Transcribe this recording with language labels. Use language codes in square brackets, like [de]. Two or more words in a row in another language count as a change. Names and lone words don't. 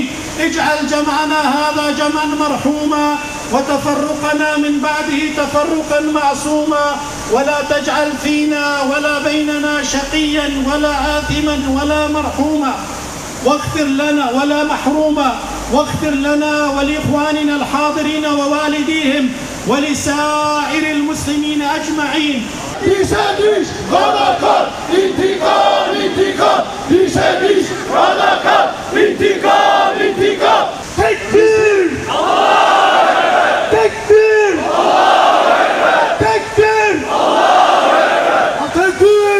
[ar] اجعل جمعنا هذا جمعا مرحوما وتفرقنا من بعده تفرقا معصوما، ولا تجعل فينا ولا بيننا شقيا ولا آثما ولا مرحوما، واغفر لنا ولا محروما، واغفر لنا ولإخواننا الحاضرين ووالديهم ولسائر المسلمين أجمعين. [tr] Dişe diş, kana kan, intikam, intikam. Dişe diş, kana kan, intikam, intikam. [ar] تكبير! الله أكبر! تكبير! الله أكبر! تكبير! الله أكبر! تكبير!